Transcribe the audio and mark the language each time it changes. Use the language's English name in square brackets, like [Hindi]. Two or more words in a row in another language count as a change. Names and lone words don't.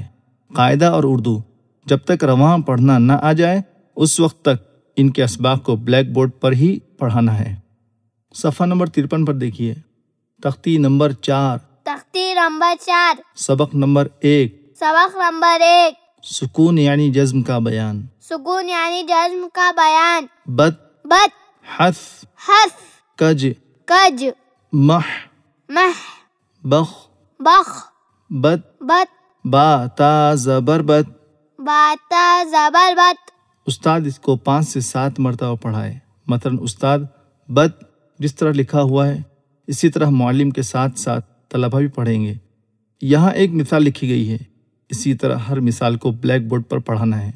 [Urdu] قاعدہ اور اردو جب تک رواں پڑھنا نہ آ جائے اس وقت تک ان کے اسباق کو بلیک بورڈ پر ہی پڑھانا ہے۔ صفحہ نمبر 53 پر دیکھیے۔ تختی نمبر 4، تختی نمبر 4، سبق نمبر 1، سبق نمبر 1، سکون یعنی جزم کا بیان، سکون یعنی جزم کا بیان، بت، حث، کج، مح، بخ، بت، با تا زبر بت۔ باتا زبر بت۔ استاد اس کو 5 سے 7 مرتبہ پڑھائے۔ مثلا استاد بت جس طرح لکھا ہوا ہے اسی طرح معلم کے ساتھ ساتھ طلبہ بھی پڑھیں گے۔ یہاں ایک مثال لکھی گئی ہے، اسی طرح ہر مثال کو بلیک بورڈ پر پڑھانا ہے۔